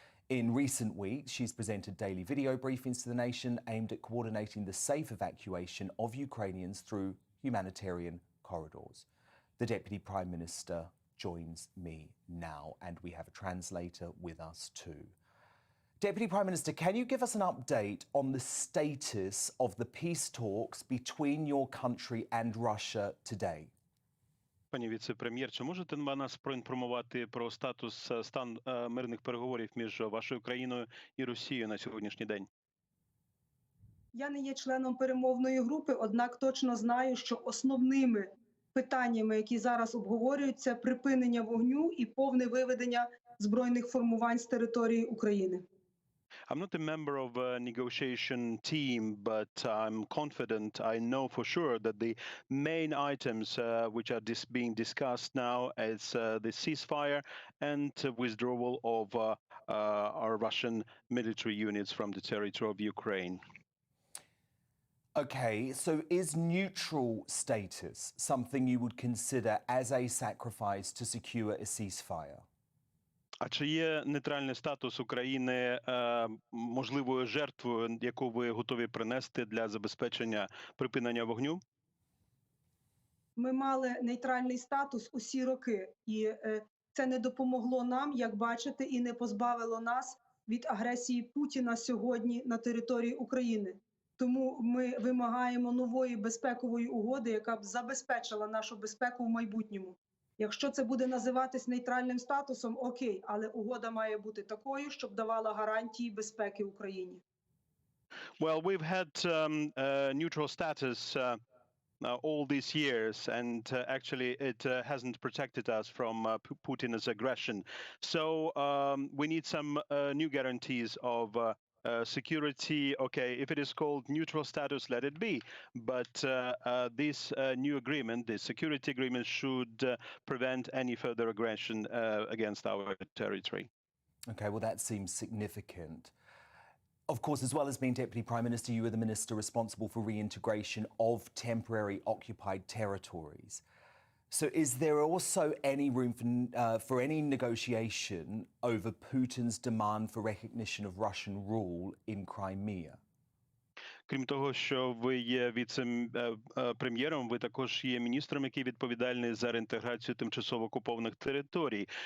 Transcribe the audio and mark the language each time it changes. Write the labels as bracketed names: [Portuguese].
[English] In recent weeks, she's presented daily video briefings to the nation aimed at coordinating the safe evacuation of Ukrainians through humanitarian corridors. The Deputy Prime Minister joins me now, and we have a translator with us too. Deputy Prime Minister, can you give us an update on the status of the peace talks between your country and Russia today? [Ukrainian] Пані віце-прем'єр, чи можете нас проінформувати про стан мирних переговорів між вашою країною і Росією на сьогоднішній день? Я не є членом перемовної групи, однак точно знаю, що основними питаннями, які зараз обговорюються, припинення вогню і повне виведення збройних формувань з території України. [English] I'm not a member of a negotiation team, but I'm confident, I know for sure that the main items which are being discussed now is the ceasefire and withdrawal of our Russian military units from the territory of Ukraine. Okay, so is neutral status something you would consider as a sacrifice to secure a ceasefire? [Ukrainian] А чи є нейтральний статус України можливою жертвою, яку ви готові принести для забезпечення припинення вогню? Ми мали нейтральний статус усі роки, і це не допомогло нам, як бачите, і не позбавило нас від агресії Путіна сьогодні на території України. Тому ми вимагаємо нової безпекової угоди, яка б забезпечила нашу безпеку в майбутньому. Якщо це буде називатись нейтральним статусом, окей, але угода має бути такою, щоб давала гарантії безпеки Україні. [English] Well, we've had neutral status all these years, and actually it hasn't protected us from Putin's aggression. So we need some new guarantees of security. Okay, if it is called neutral status, let it be. But this new agreement, the security agreement, should prevent any further aggression against our territory. Okay, well, that seems significant. Of course, as well as being Deputy Prime Minister, you are the minister responsible for reintegration of temporary occupied territories. So is there also any room for any negotiation over Putin's demand for recognition of Russian rule in Crimea? [Ukrainian] Крім того, що ви є віце-прем'єром, ви також є міністром, який відповідальний за реінтеграцію тимчасово окупованих територій.